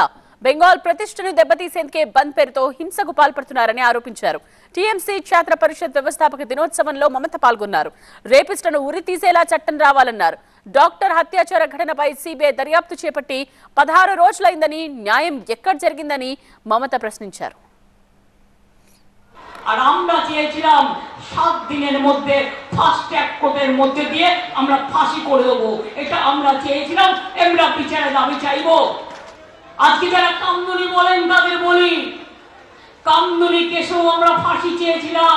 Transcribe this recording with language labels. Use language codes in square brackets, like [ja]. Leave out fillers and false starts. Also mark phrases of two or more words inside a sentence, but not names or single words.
[te] బెంగాల్ ప్రతిష్టను దెబ్బతీసేందుకే బంద్ పేరుతో హింసకు పాల్పడుతున్నారని ఆరోపించారు. టీఎంసీ ఛాత్ర పరిషత్ వ్యవస్థాపక దినోత్సవంలో మమత పాల్గొన్నారు. రేపిస్టులను ఉరి తీసేలా చట్టం రావాలన్నారు. డాక్టర్ హత్యాచార ఘటనపై సిబిఐ దర్యాప్తు చేపట్టి 16 రోజులైందని, న్యాయం ఎక్కడ జరిగిందని మమత ప్రశ్నించారు. [bn] আর আমরা চেয়েছিলাম 7 দিনের মধ্যে [en] fast track [bn] কোর্টের মধ্যে দিয়ে আমরা ফাঁসি করে দেব। এটা আমরা চেয়েছিলাম, আমরা বিচারের দাবি চাইবো। আজকে যারা কামদুনি বলেন তাদের বলি, কামদুনি কেসেও আমরা ফাঁসি চেয়েছিলাম।